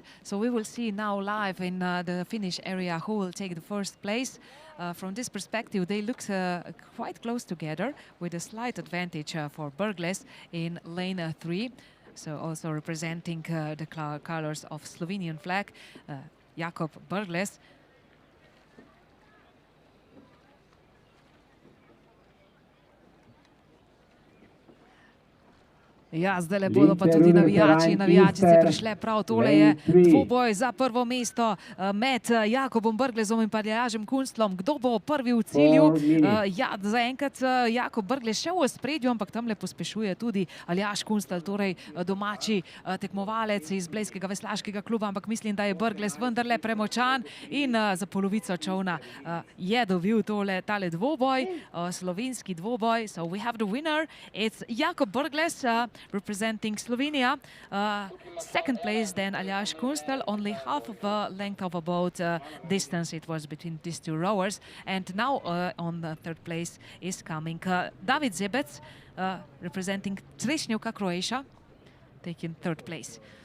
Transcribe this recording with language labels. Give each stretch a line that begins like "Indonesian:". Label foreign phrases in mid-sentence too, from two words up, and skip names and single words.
English: So we will see now live in the finish area who will take the first place. From this perspective, they look quite close together with a slight advantage for Brgles in lane 3. So also representing the colors of Slovenian flag, Jakob Brgles.
Slovenian: Ja, zdaj le bodo pa tudi navijačice prišle prav. Tole je dvoboj za prvo mesto med Jakobom Brglezom in pa Aljažem Kunstlom. Kdo bo prvi v cilju? Ja, zaenkrat Jakob Brglez še v ospredju, ampak tamle pospešuje tudi Aljaž Kunstel, torej domači tekmovalec iz blejskega veslaškega kluba, ampak mislim, da je Brglez vendarle premočan in za polovico čovna je dobil tale dvoboj, slovenski dvoboj.
English: So we have the winner, it's Jakob Brglez, representing Slovenia. Second place then Aljaž Kunstel, only half of a length of a boat distance it was between these two rowers. And now on the third place is coming David Zebec, representing Trešnjevka, Croatia, taking third place.